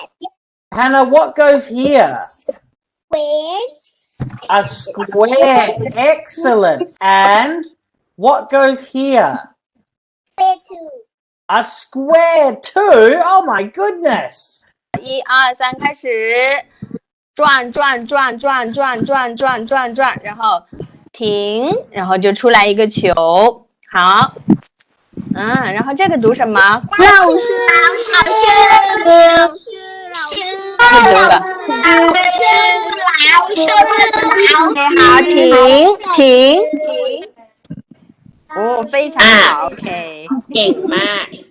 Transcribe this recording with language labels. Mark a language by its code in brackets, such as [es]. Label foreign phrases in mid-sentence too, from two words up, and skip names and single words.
[en] Hannah, what goes here? Squares. A square. Excellent. And what goes here? Square two. A square too? Oh my goodness. [zh] 1、2、3，开始转转转转转转转转转，然后停，然后就出来一个球。好，然后这个读什么？老师。好，停。哦，非常好 ，OK。 [th] เก่งมาก